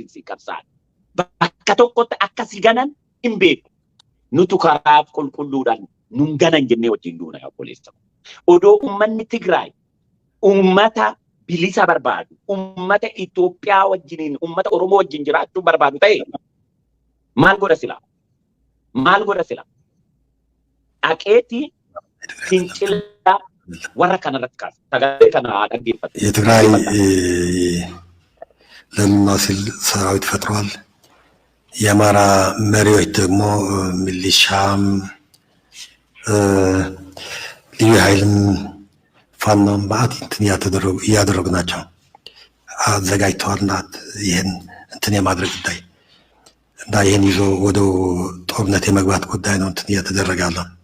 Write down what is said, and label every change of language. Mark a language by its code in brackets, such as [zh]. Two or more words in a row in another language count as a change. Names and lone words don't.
[om] si qabsaan bakka tokkotti akka si ganan hin beeku nutu karaa qulqulluudhaan nun ganan jennee wajjin duuna obboleessa odoo uummanni Tigraay uummata bilisa barbaadu ummata Itoophiyaa wajjiniin ummata Oromoo wajjin jiraachuu barbaadu ta'e maal godha sila aqeeti fincila warra kanarratti kaasa sagalee kana dhaggeeffate [am] የትግራይ ለሉና ሲል ሰራዊት ፈጥሯል የአማራ መሪዎች ደግሞ ሚሊሻም ልዩ ኃይልም ፋኖም በአት እንትን እያደረጉ ናቸው አዘጋጅተዋል ይህን እንትን የማድረግ ጉዳይ እና ይህን ይዞ ወደ ጦርነት የመግባት ጉዳይ ነው እንትን እየተደረገ ያለው